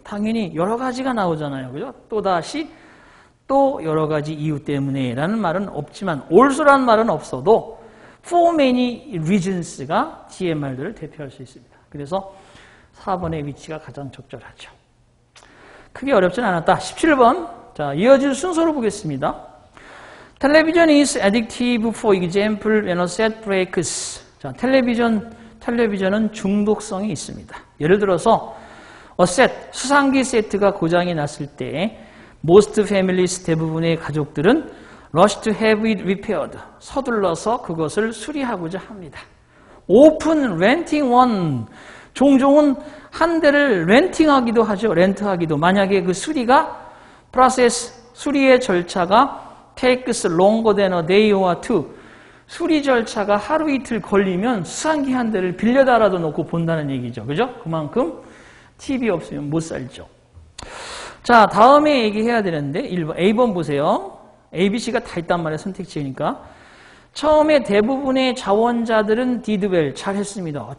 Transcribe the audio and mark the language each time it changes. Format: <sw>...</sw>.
<ko>당연히 여러 가지가 나오잖아요. 그죠? 또다시 또 여러 가지 이유 때문에 라는 말은 없지만 also라는 말은 없어도 for many reasons가 뒤의 말들을 대표할 수 있습니다. 그래서 4번의 위치가 가장 적절하죠. 크게 어렵진 않았다. 17번. 자, 이어질 순서로 보겠습니다.</ko> <en>Television is addictive, for example, when a set breaks.</en> <ko>자, 텔레비전은 중독성이 있습니다. 예를 들어서 a set, 수상기 세트가 고장이 났을 때</ko> <en>most families,</en> <ko>대부분의 가족들은</ko> <en>rush to have it repaired.</en> <ko>서둘러서 그것을 수리하고자 합니다.</ko> <en>open renting one.</en> <ko>종종은 한 대를 렌팅하기도 하죠. 렌트하기도. 만약에 그 수리가 수리의 절차가</ko> <en>takes longer than a day or two.</en> <ko>수리 절차가 하루 이틀 걸리면 수상기 한 대를 빌려다라도 놓고 본다는 얘기죠. 그죠? 그만큼 TV 없으면 못 살죠. 자, 다음에 얘기해야 되는데 1번, A번 보세요. A, B, C가 다 있단 말이에요. 선택지니까. 처음에 대부분의 자원자들은 did well, 잘했습니다.</ko>